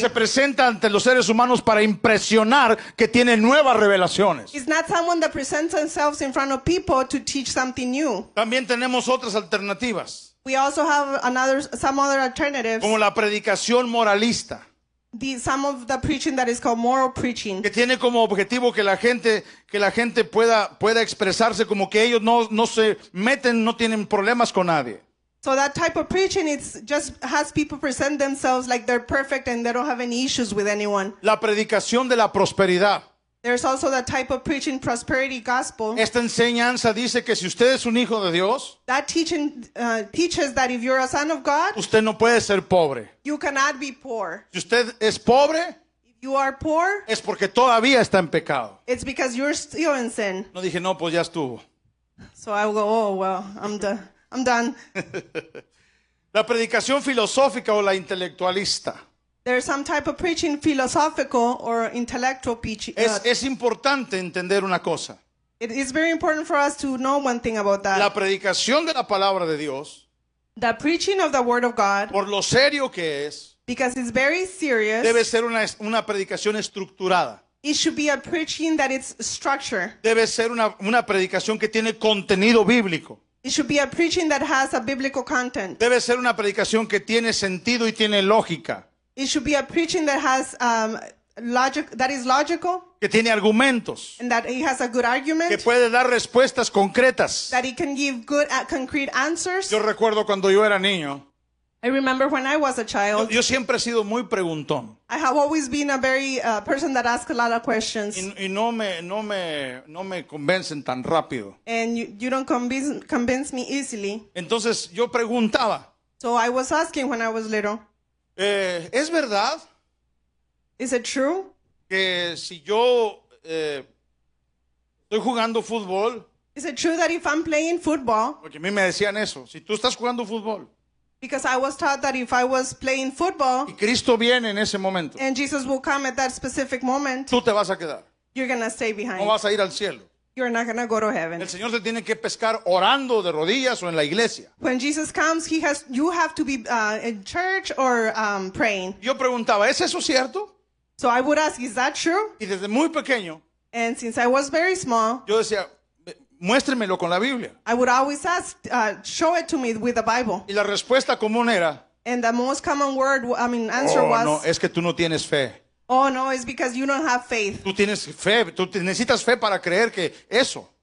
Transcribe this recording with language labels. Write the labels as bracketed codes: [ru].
[es] se presenta ante los seres humanos para impresionar que tiene nuevas revelaciones. [en] He's not someone that presents themselves in front of people to teach something new. [es] También tenemos otras alternativas, [en] We also have some other alternatives. [es] como la predicación moralista, [en] Some of the preaching that is called moral preaching. [es] que tiene como objetivo que la gente pueda expresarse como que ellos no se meten, no tienen problemas con nadie. [en] So that type of preaching, it's just has people present themselves like they're perfect and they don't have any issues with anyone. [es] La predicación de la prosperidad. [en] There's also the type of preaching prosperity gospel. [es] Esta enseñanza dice que si usted es un hijo de Dios, [en] That teaching teaches that if you're a son of God, [es] usted no puede ser pobre. [en] you cannot be poor. [es] Si usted es pobre, [en] If you are poor, [es] es porque todavía está en pecado. [en] it's because you're still in sin. [es] No dije, no, pues ya estuvo. [en] So I will go, oh, well, I'm done. I'm done. [es] La predicación filosófica o la intelectualista. [en] There's some type of preaching, philosophical or intellectual preaching. [es] Es importante entender una cosa. [en] It is very important for us to know one thing about that. [es] La predicación de la palabra de Dios, [en] The preaching of the Word of God, [es] por lo serio que es, [en] because it's very serious, [es] debe ser una predicación estructurada. [en] it should be a preaching that it's structured. [es] Debe ser una predicación que tiene contenido bíblico. [en] It should be a preaching that has a biblical content. [es] Debe ser una predicación que tiene sentido y tiene lógica. [en] It should be a preaching that has logic, that is logical, [es] Que tiene argumentos. [en] and that it has a good [es] Que [en] argument, [es] puede dar respuestas concretas. [en] that it can give good, concrete answers. [es] Yo recuerdo cuando yo era niño, [en] I remember when I was a child, [es] yo siempre he sido muy preguntón. [en] I have always been a very person that asks a lot of questions, [es] Y no me convencen tan rápido. [en] and you don't convince me easily. [es] Entonces yo preguntaba, [en] So I was asking when I was little, [es] ¿es verdad [en] is it true [es] que si yo estoy jugando fútbol, [en] Is it true that if I'm playing football, [es] porque a mí me decían eso, si tú estás jugando fútbol [en] because I was taught that if I was playing football [es] y Cristo viene en ese momento, [en] and Jesus will come at that specific moment, [es] tú te vas a quedar, [en] you're going to stay [es] no [en] behind. [es] vas a ir al cielo. [en] You're not going to go to heaven. [es] El Señor te tiene que pescar orando de rodillas o en la iglesia. [en] When Jesus comes, you have to be in church or praying. [es] Yo preguntaba, ¿es eso cierto? [en] So I would ask, is that true? [es] Y desde muy pequeño [en] And since I was very small, [es] yo decía, muéstremelo con la Biblia. [en] I would always ask, show it to me with the Bible. [es] Y la respuesta común era, [en] And the most common answer oh, was, [es] no, es que tú no tienes fe. [en] oh no, it's because you don't have faith. [es] Tú tienes fe, necesitas fe para creer que eso.